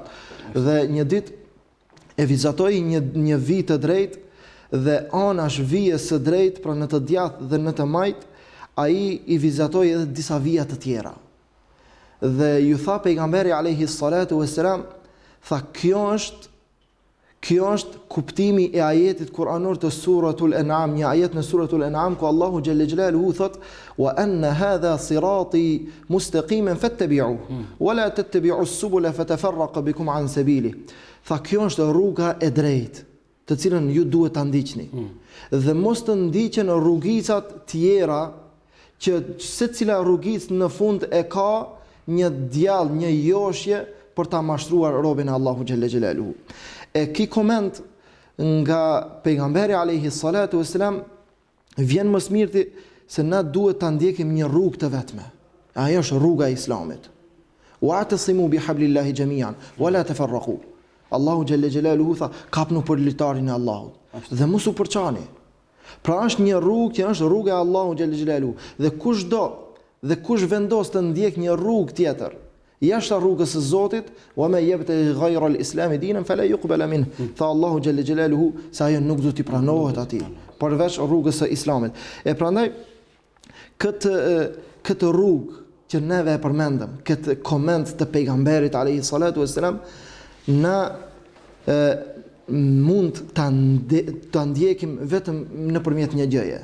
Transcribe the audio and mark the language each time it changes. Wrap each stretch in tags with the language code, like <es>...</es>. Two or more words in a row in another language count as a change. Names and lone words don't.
<sq>Dhe një ditë e vizatoi një vi të drejtë dhe anash vijes së drejtë, pra në të djathtë dhe në të majt, ai i vizatoi edhe disa vija të tjera. Dhe ju tha pejgamberi</sq> <ar>عليه الصلاة والسلام,</ar> <sq>tha kjo është kuptimi i ajetit kuranor të suratul An'am, një ajet në suratul An'am ku Allahu</sq> <ar>جل جلاله</ar> <sq>thot:</sq> <ar>"وأن هذا صراطي مستقيما فاتبعوه ولا تتبعوا السبل فتفرق بكم عن سبيلي."</ar> <sq>Tha, kjo është rruga e drejtë, të cilën ju duhet ta ndiqni. Dhe mos të ndiqen rrugicat tjera, që secila rrugicë në fund e ka një djallë, një joshje për ta mashtruar robën e Allahu</sq> <ar>جل جلاله.</ar> <sq>E ki koment nga pejgamberi</sq> <ar>عليه الصلاة والسلام</ar> <sq>vjen më smirti se na duhet ta ndjekim një rrugë të vetme. Ajo është rruga e Islamit.</sq> <ar>واعتصموا بحبل الله جميعا ولا تفرقوا.</ar> <sq>Allahu</sq> <ar>جل جلاله</ar> <sq>tha, kapnu për litarin e Allahut dhe mos u përçani. Pra është një rrugë që është rruga e Allahut</sq> <ar>جل جلاله,</ar> <sq>dhe kush vendos të ndjek një rrugë tjetër jashtë rrugës së Zotit,</sq> <ar>وما يبتغي غير الإسلام دينا فلا يقبل منه.</ar> <sq>Tha Allahu</sq> <ar>جل جلاله</ar> <sq>se ajo nuk do t'i pranohet atij, përveç rrugës së Islamit. E prandaj këtë rrugë që neve e përmendëm, këtë koment të pejgamberit</sq> <ar>عليه الصلاة والسلام,</ar> <sq>na mund ta ndjekim vetëm nëpërmjet një gjëje.</sq>